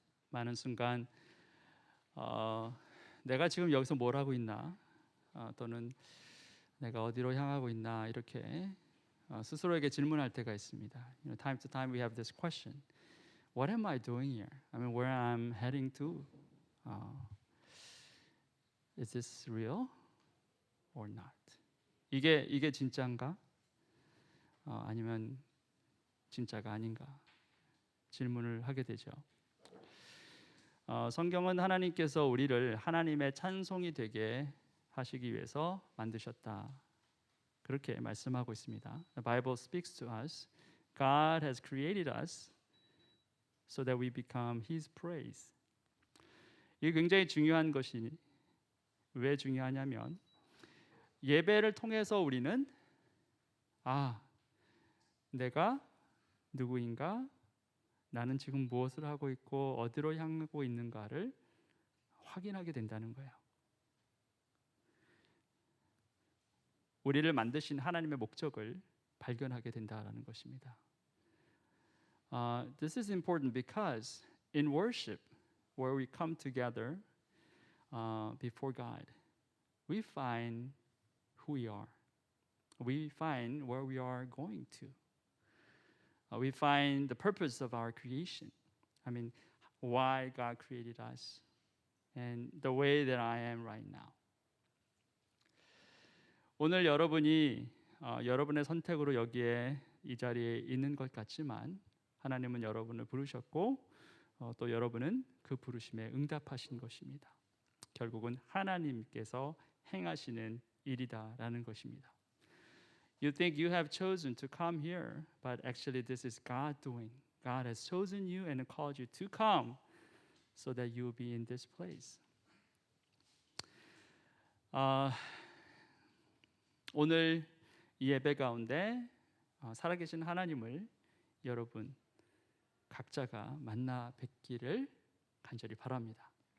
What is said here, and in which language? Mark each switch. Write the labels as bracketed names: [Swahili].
[Korean] 많은 순간 내가 지금 여기서 뭘 하고 있나, 또는 내가 어디로 향하고 있나, 이렇게 스스로에게 질문할 때가 있습니다. [English] Time to time we have this question: What am I doing here? I mean, where I'm heading to? Is this real or not? [Korean] 이게 진짜인가? 아니면 진짜가 아닌가? 질문을 하게 되죠. 성경은 하나님께서 우리를 하나님의 찬송이 되게 하시기 위해서 만드셨다, 그렇게 말씀하고 있습니다. [English] The Bible speaks to us. God has created us so that we become His praise. [Korean] 이게 굉장히 중요한 것이 왜 중요하냐면, 예배를 통해서 우리는 내가 누구인가, 나는 지금 무엇을 하고 있고 어디로 향하고 있는가를 확인하게 된다는 거예요. 우리를 만드신 하나님의 목적을 발견하게 된다는 것입니다. [English] This is important because in worship, where we come together before God, we find who we are. We find where we are going to. We find the purpose of our creation. I mean, why God created us and the way that I am right now. [Korean] 오늘 여러분이 여러분의 선택으로 여기에 이 자리에 있는 것 같지만, 하나님은 여러분을 부르셨고 또 여러분은 그 부르심에 응답하신 것입니다. 결국은 하나님께서 행하시는 일이다라는 것입니다. [English] You think you have chosen to come here, but actually this is God doing. God has chosen you and called you to come so that you will be in this place. [Korean] 오늘 이 예배 가운데 살아계신 하나님을 여러분 각자가 만나 뵙기를 간절히 바랍니다.